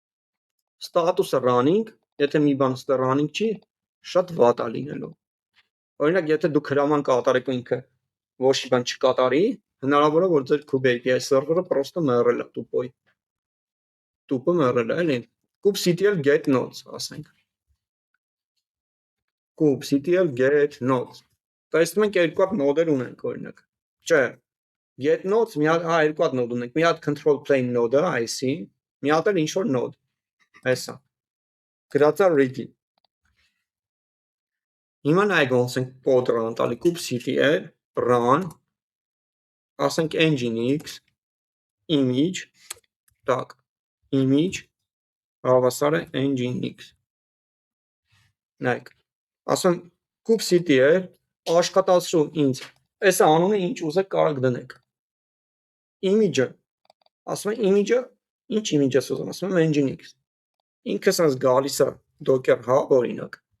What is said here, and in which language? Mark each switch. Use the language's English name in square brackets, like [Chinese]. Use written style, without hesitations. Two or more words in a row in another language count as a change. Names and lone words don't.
[Armenian] Ստատուսը running, եթե մի բան ստե running չի, շատ վատ է լինելու։ Օրինակ, եթե դուք հրաման կատարեք ու ինքը ոչ մի բան չկատարի, հնարավոր է որ ձեր Kube API սերվերը պրոստը մեռել է տուպը մեռել է, էլի։ [English] kubectl get nodes, [Armenian] ասենք։ [English] kubectl get nodes։ [Armenian] Տեսնում ենք երկու հատ նոդեր ունենք, օրինակ։ Չէ, [English] get nodes [Armenian] մի հատ, երկու հատ նոդ ունենք։ Մի հատ [English] control plane node- [Armenian] ը, IC, մի հատ էլ ինչ որ node։ Այսա։ Գրածա ready։ Հիմա նայեք ոնց ենք կոդ run տալի [English] kubectl run, [Armenian] ասենք nginx image, так, image հավասար է nginx։ Նայեք, ասում kubectl աշխատացրու ինձ, այս անունը ինչ ուզեք կարող դնեք։ Image-ը, ասում եմ image-ը, ինչ image ես ուզում, ասում եմ nginx։ Ինքը sense գալիս է docker hub օրինակ։